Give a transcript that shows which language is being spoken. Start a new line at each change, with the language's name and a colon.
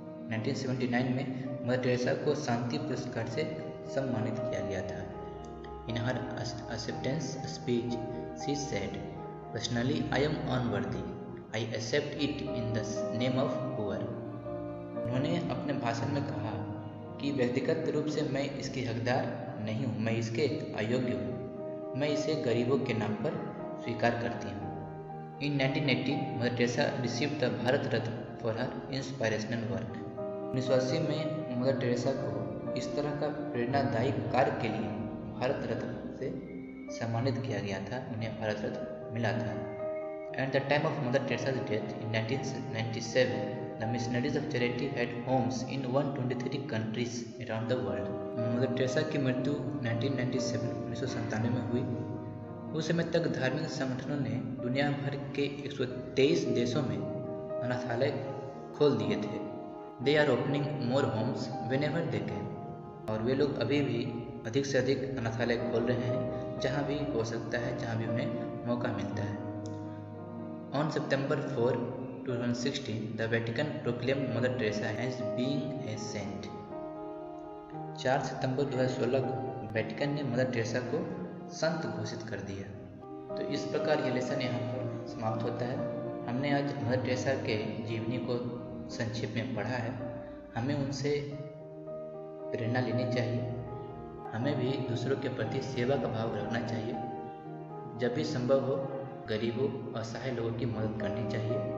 Hindi: 1979 में mother Teresa को शांति पुरस्कार से सम्मानित किया गया था।
English: In her acceptance speech, she said, "Personally, I am unworthy. I accept it in the name of poor."
Hindi: उन्होंने अपने भाषण में कहा कि व्यक्तिगत रूप से मैं इसकी हकदार नहीं हूँ, मैं इसके अयोग्य हूँ, मैं इसे गरीबों के नाम पर स्वीकार करती हूँ।
English: In 1980 Mother Teresa received the Bharat Ratna for her inspirational work.
Hindi: 1980 में मदर टेरेसा को इस तरह का प्रेरणादायी कार्य के लिए भारत रत्न से सम्मानित किया गया था, उन्हें भारत रत्न मिला था।
English: At the time of Mother Teresa's death in 1997, the missionaries of charity had homes in 123 countries around the world.
Hindi: Mother Teresa की मृत्यु 1997 में हुई। उस समय तक धार्मिक संगठनों ने दुनिया भर के 123 देशों में अनाथालय खोल दिए थे।
English: They are opening more homes whenever they can.
Hindi: और वे लोग अभी भी अधिक से अधिक अनाथालय खोल रहे हैं, जहाँ भी हो सकता है, जहाँ भी उन्हें मौका मिलता है।
English: On September 4, 2016, the Vatican proclaimed Mother Teresa as being a saint.
Hindi: 4 सितंबर 2016 को वेटिकन ने मदर टेरेसा को संत घोषित कर दिया। तो इस प्रकार यह लेसन यहाँ पर समाप्त होता है। हमने आज मदर टेरेसा के जीवनी को संक्षेप में पढ़ा है। हमें उनसे प्रेरणा लेनी चाहिए, हमें भी दूसरों के प्रति सेवा का भाव रखना चाहिए, जब भी संभव हो गरीबों, असहाय लोगों की मदद करनी चाहिए।